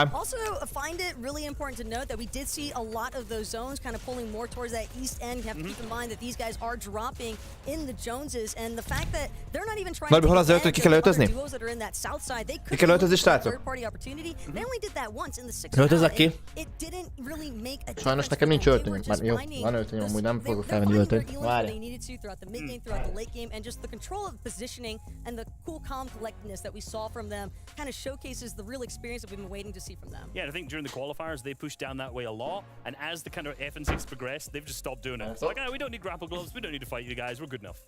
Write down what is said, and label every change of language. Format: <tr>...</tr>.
<en>Also, I find it really important to note that we did see a lot of those zones kind of pulling more towards that east end. You have to keep in mind that these guys are dropping in the Joneses, and the fact that they're not even trying to take advantage of the duos that are in that south side. They could have a third-party opportunity. They only did that once in the 6th round. It didn't really make a difference.</en> <hu>Sajnos nekem nincs öltönyöm, már jó, van öltönyöm, amúgy nem fogok felvenni öltönyt.</hu> <en>They needed to throughout the mid-game, throughout the late game, and just the control of the positioning and the cool, calm collectedness that we saw from them kind of showcases the real experience that we've been waiting to see from them. Yeah, and I think during the qualifiers, they pushed down that way a lot, and as the kind of FNCs progressed, they've just stopped doing it. It's like, we don't need grapple gloves, we don't need to fight you guys, we're good enough.</en>